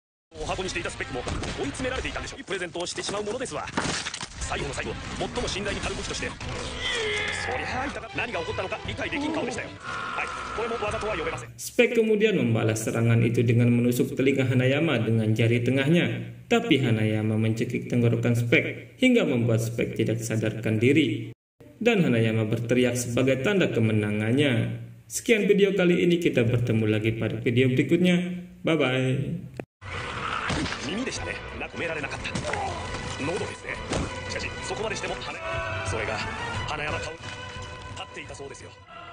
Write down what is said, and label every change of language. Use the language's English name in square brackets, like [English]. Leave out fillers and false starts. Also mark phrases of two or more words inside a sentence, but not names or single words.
[Indonesian] Spek kemudian membalas serangan itu dengan menusuk telinga Hanayama dengan jari tengahnya. Tapi Hanayama mencekik tenggorokan Spek hingga membuat Spek tidak sadarkan diri. Dan Hanayama berteriak sebagai tanda kemenangannya. Sekian video kali ini, kita bertemu lagi pada video berikutnya. Bye-bye. [Japanese] 喉ですね。しかしそこまでしてもそれが花山薫立っていたそうですよ。